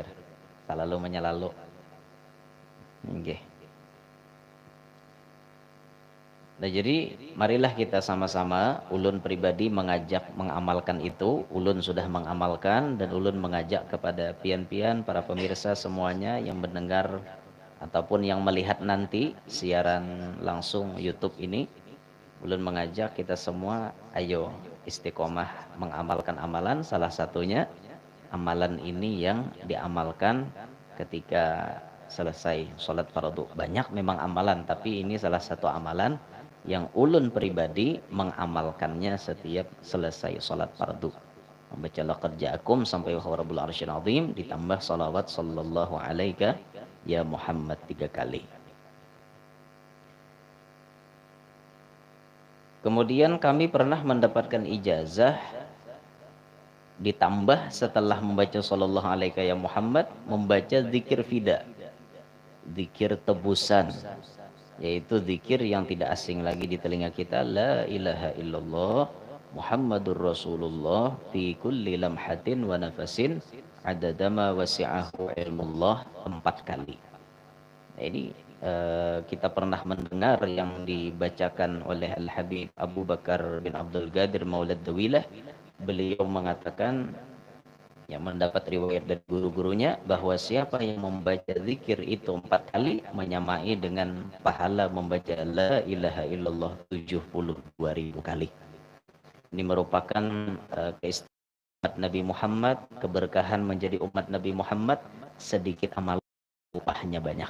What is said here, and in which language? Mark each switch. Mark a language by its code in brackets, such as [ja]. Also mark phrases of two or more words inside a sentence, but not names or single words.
[id] Salalu menyalalu. Nggih. Nah jadi marilah kita sama-sama, ulun pribadi mengajak mengamalkan itu, ulun sudah mengamalkan dan ulun mengajak kepada pian-pian para pemirsa semuanya yang mendengar ataupun yang melihat nanti siaran langsung YouTube ini, ulun mengajak kita semua ayo istiqomah mengamalkan amalan, salah satunya amalan ini yang diamalkan ketika selesai sholat fardu. Banyak memang amalan, tapi ini salah satu amalan yang ulun pribadi mengamalkannya setiap selesai sholat fardu. Membaca [ar] لقد جاءكم [id] sampai [ar] وهو رب العرش العظيم, [id] ditambah salawat [ar] صلى الله عليك يا محمد [id] 3 kali. Kemudian kami pernah mendapatkan ijazah ditambah setelah membaca [ar] صلى الله عليك يا محمد, [id] membaca zikir fida, zikir tebusan, yaitu zikir yang tidak asing lagi di telinga kita, [ar] لا إله إلا الله محمد رسول الله في كل لمحة ونفس عدد ما وسعه علم الله 4 kali. [id] Nah, ini kita pernah mendengar yang dibacakan oleh Al-Habib Abu Bakar bin Abdul Qadir Maulad Dawilah. Beliau mengatakan yang mendapat riwayat dari guru-gurunya bahwa siapa yang membaca zikir itu 4 kali menyamai dengan pahala membaca [ar] لا إله إلا الله [id] 72.000 kali. Ini merupakan keistimewaan Nabi Muhammad, keberkahan menjadi umat Nabi Muhammad, sedikit amal upahnya banyak.